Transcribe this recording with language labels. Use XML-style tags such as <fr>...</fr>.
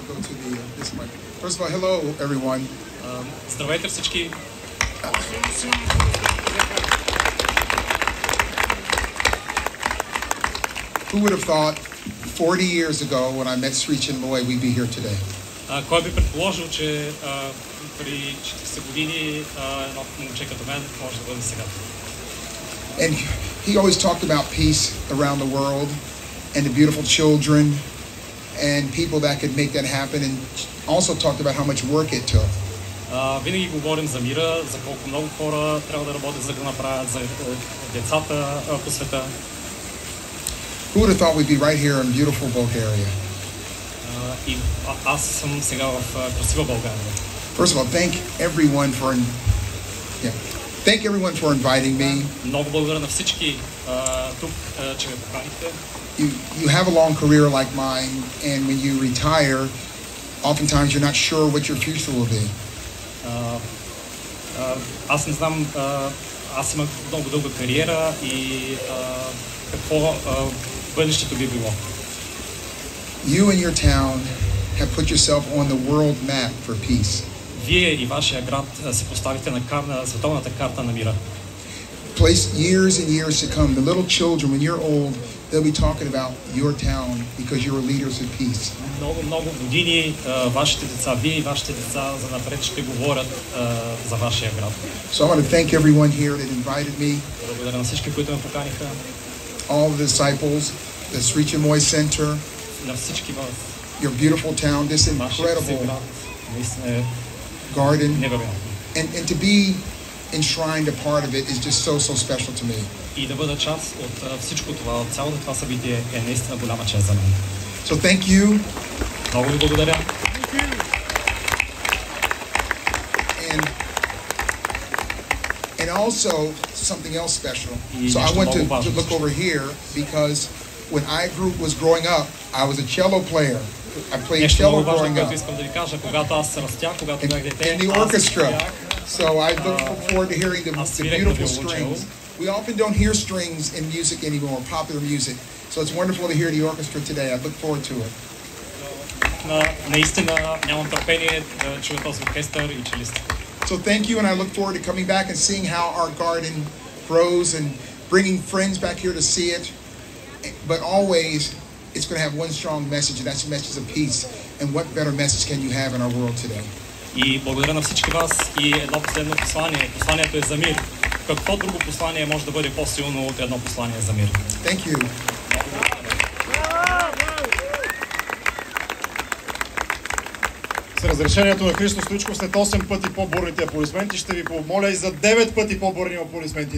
<en>First of all, hello everyone.</en> <bg>Здравейте всички.</bg> <en>Who would have thought 40 years ago when I met Sri Chinmoy we'd be here today?</en> <bg>Кой би предположил, че преди 40 години едно момче като мен може да бъде сега?</bg> <en>And he always talked about peace around the world and the beautiful children and people that could make that happen, and also talked about how much work it took.</en> <bg>Винаги говорим за мира, за колко много хора трябва да работят, за да направят за децата по света.</bg> <en>Who would have thought we'd be right here in beautiful Bulgaria?</en> <bg>И аз съм сега в красива България.</bg> <en>First of all, thank everyone for inviting me.</en> <bg>Много благодаря на всички тук, че ме поканихте.</bg> <en>You have a long career like mine, and when you retire, oftentimes you're not sure what your future will be.</en> <bg>Аз не знам, аз имах много дълга кариера и какво бъдещето би било.</bg> <en>You and your town have put yourself on the world map for peace.</en> <bg>Вие и вашия град се поставите на световната карта на мира.</bg> <en>Place years and years to come. The little children, when you're old, they'll be talking about your town because you're leaders of peace.</en> <bg>Много години вашите деца, вие и вашите деца за напред ще говорят за вашия град.</bg> <en>So I want to thank everyone here that invited me.</en> <bg>Благодаря на всички, които ме поканиха.</bg> <en>All the disciples, the Sri Chinmoy Center.</en> <bg>На всички в</bg> <en>your beautiful town, this</en> <bg>Нашият си</bg> <en>incredible</en> <bg>град наистина е</bg> <en>garden.</en> <bg>невероятно.</bg> <en>And to be enshrined a part of it is just so special to me.</en> <bg>И да бъда част от всичко това, от цялото това събитие е наистина голяма чест за мен.</bg> <en>So thank you.</en> <bg>Много ви благодаря.</bg> <en>And also something else special. So I went to look over here because when iGroup was growing up, I was a cello player. I played cello growing up.</en> <bg>Искам да ви кажа, когато аз растях, когато бях дете,</bg> <en>in the orchestra. So I look forward to hearing the beautiful strings. We often don't hear strings in music anymore, popular music. So it's wonderful to hear the orchestra today. I look forward to it.</en> <bg>Наистина нямам търпение да чуя този оркестър и челистите.</bg> <en>So thank you, and I look forward to coming back and seeing how our garden grows and bringing friends back here to see it. But always, it's going to have one strong message, and that's the message of peace. And what better message can you have in our world today?</en> <bg>И благодаря на всички вас и едно последно послание. Посланието е за мир. Какво друго послание може да бъде по-силно от едно послание за мир?</bg> <en>Thank you.</en> <bg>С разрешението на Христо Стоичков след 8 пъти по-бурните аплодисменти ще ви помоля и за 9 пъти по-бурни аплодисменти.</bg>